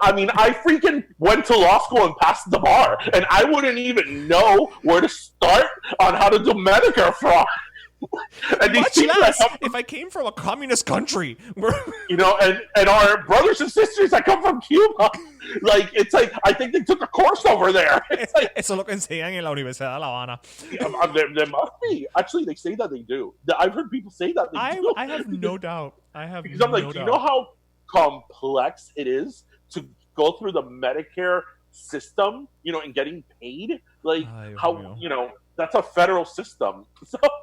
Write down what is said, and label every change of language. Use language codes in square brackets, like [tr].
[en] I mean, I freaking went to law school and passed the bar, and I wouldn't even know where to start on how to do Medicare fraud. And much less if I came from a communist country. And our brothers and sisters that come from Cuba, it's like, I think they took a course over there. [es] Eso es lo que enseñan en la Universidad de La Habana. [en] There must be. Actually, they say that they do. I've heard people say that they do. I have no doubt. Because I'm like, do you know how complex it is to go through the Medicare system, and getting paid? That's a federal system. So...